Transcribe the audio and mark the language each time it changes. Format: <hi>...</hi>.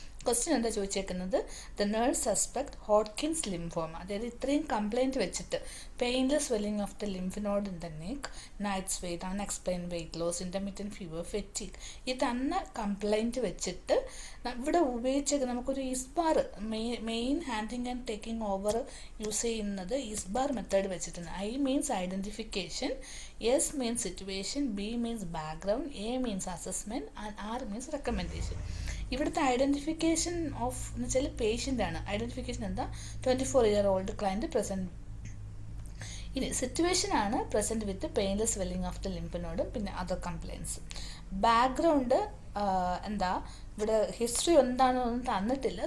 <ml>Question എന്താ ചോദിച്ചേക്കുന്നത്?</ml> <en>the nurse suspect Hodgkin's lymphoma,</en> <ml>അതായത് ഇത്രയും കംപ്ലയിൻറ്റ് വെച്ചിട്ട്</ml> <en>painless swelling of the lymph node in the neck, night sweat, unexplained weight loss, intermittent fever, fatigue,</en> <ml>ഈ തന്ന complaint വെച്ചിട്ട് ഇവിടെ ഉപയോഗിച്ചേക്കുന്നത് നമുക്കൊരു ISBAR,</ml> <en>main handing and taking over</en> <ml>use ചെയ്യുന്നത് ISBAR method വെച്ചിട്ടുണ്ട്.</ml> <en>I means identification, S means situation, B means background, A means assessment and R means recommendation.</en> <ml>ഇവിടുത്തെ identification of എന്ന് വെച്ചാൽ പേഷ്യൻ്റ് ആണ്. ഐഡൻറ്റിഫിക്കേഷൻ എന്താ? 24-year-old client present. ഇനി situation ആണ്</ml> <en>present with painless swelling of the lymph നോഡും</en> <ml>പിന്നെ other compliance. Background എന്താ? ഇവിടെ ഹിസ്റ്ററി എന്താണെന്നൊന്നും തന്നിട്ടില്ല.</ml>